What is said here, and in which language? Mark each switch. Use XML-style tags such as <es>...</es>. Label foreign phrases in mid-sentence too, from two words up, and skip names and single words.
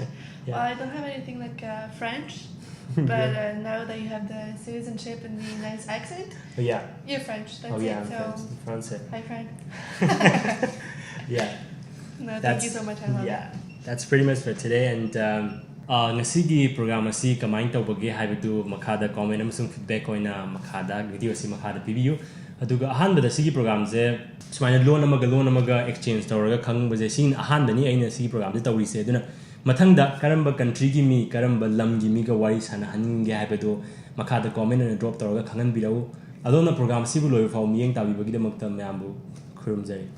<en>Yeah. Well, I don't have anything like French. But now that you have the citizenship and the nice accent, yeah, you're French. That's oh yeah, it. I'm So French. hi, French. Yeah. No, thank you so much. I love it. That's pretty much for today.</en> <mni>And ngasigi program asi kamai tawbage haibadu makhada comment amasung feedback oina makhada video asi makhada pibiyu aduga ahanbada sigi program je sumaina loan amaga exchange tawraga khangbaje sin ahanbani aina sigi program je tawrise aduna mathangda karamba country gi mi karamba lam gi mi ga wari sana hange haibadu makhada comment na drop tawraga khangan birau adona program sibu loy faw miyeng tabi bagi de makta mayambu khurumjai</mni>